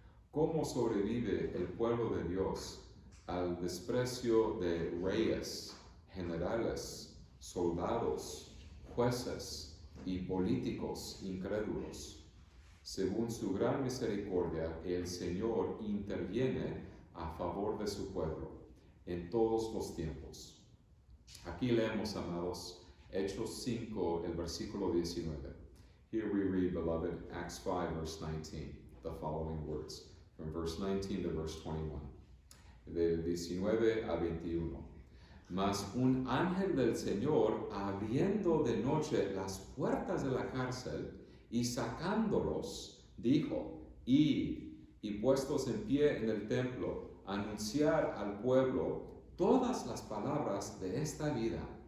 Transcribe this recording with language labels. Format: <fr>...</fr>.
<es>¿Cómo sobrevive el pueblo de Dios al desprecio de reyes, generales, soldados, jueces y políticos incrédulos? Según su gran misericordia, el Señor interviene a favor de su pueblo en todos los tiempos. Aquí leemos, amados, Hechos 5, el versículo 19.</es> <en>Here we read, beloved, Acts 5, verse 19, the following words, from verse 19 to verse 21.</en> <es>Del 19 a 21. Mas un ángel del Señor, abriendo de noche las puertas de la cárcel y sacándolos, dijo: id y puestos en pie en el templo, anunciar al pueblo todas las palabras de esta vida.</es>